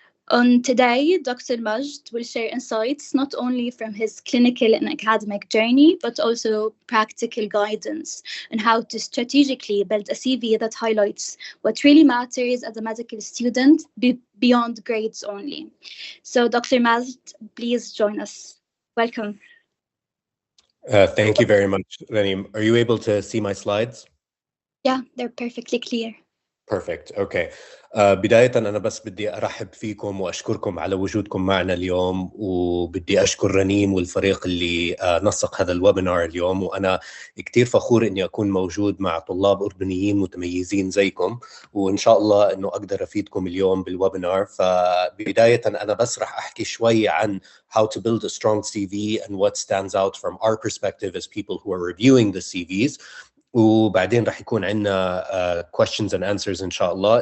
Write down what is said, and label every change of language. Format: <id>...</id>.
<en>Today, Dr. Majd will share insights not only from his clinical and academic journey, but also practical guidance on how to strategically build a CV that highlights what really matters as a medical student beyond grades only. So, Dr. Majd, please join us. Welcome. Thank you very much, Ranim. Are you able to see my slides? Yeah, they're perfectly clear. Perfect. Okay.</en> <ar>بداية أنا بس بدي أرحب فيكم وأشكركم على وجودكم معنا اليوم، وبدي أشكر رنيم والفريق اللي نسق هذا الويبينار اليوم، وأنا كتير فخور إني أكون موجود مع طلاب أردنيين متميزين زيكم، وإن شاء الله إنه أقدر أفيدكم اليوم بالويبينار. فبداية أنا بس رح أحكي شوي عن</ar> <en>how to build a strong CV and what stands out from our perspective as people who are reviewing the CVs.</en> <ar>وبعدين رح يكون عندنا</ar> <en>questions and answers</en> <ar>إن شاء الله.</ar>